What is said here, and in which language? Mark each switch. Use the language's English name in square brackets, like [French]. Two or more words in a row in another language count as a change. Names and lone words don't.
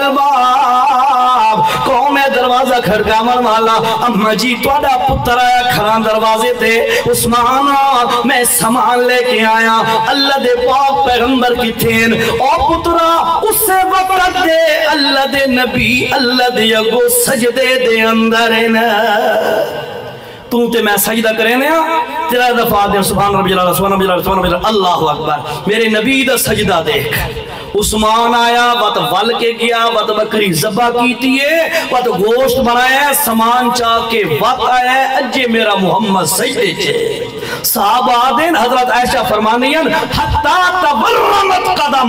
[Punjabi] ਕਲਬਾਬ ਕੌਣ ਹੈ ਦਰਵਾਜ਼ਾ ਖੜਕਾਵਣ ਵਾਲਾ ਅੰਮਾ ਜੀ ਤੁਹਾਡਾ ਪੁੱਤਰ ਆਇਆ ਖੜ੍ਹਾ ਦਰਵਾਜ਼ੇ ਤੇ ਉਸਮਾਨ ਮੈਂ ਸਾਮਾਨ ਲੇਕੇ ਆਇਆ ਅੱਲਾਹ ਦੇ ਪਾਕ ਪੈਗੰਬਰ ਕਿੱਥੇ ਓ ਪੁੱਤਰਾ ਉਸੇ ਵਕਤ ਦੇ ਅੱਲਾਹ ਦੇ ਨਬੀ ਅੱਲਾਹ ਦੇ ਅੱਗੋ ਸਜਦੇ ਦੇ ਅੰਦਰ ਹੈ ਤੂ ਤੇ ਮੈਂ ਸਜਦਾ ਕਰੇ ਨਾ ਤੇਰਾ ਦਫ਼ਾ ਦੇ [Arabic] سبحان ربي سبحان ربي الله أكبر [Punjabi] ਮੇਰੇ ਨਬੀ ਦਾ ਸਜਦਾ ਦੇਖ ਉਸਮਾਨ ਆਇਆ ਵਤ ਵਲ ਕੇ ਗਿਆ ਵਤ ਬੱਕਰੀ ਜ਼ਬਾ ਕੀਤੀ ਹੈ ਵਤ ਗੋਸ਼ਤ ਬਣਾਇਆ ਸਾਮਾਨ ਚਾਹ ਕੇ ਵਤ ਆਇਆ ਅਜੇ ਮੇਰਾ ਮੁਹੰਮਦ ਸਜਦੇ ਚੇ ਸਾਹਬਾ ਦਿਨ ਹਜ਼ਰਤ ਆਇਸ਼ਾ ਫ਼ਰਮਾਣੀਅਨ [Arabic] حتى تورمت قدماه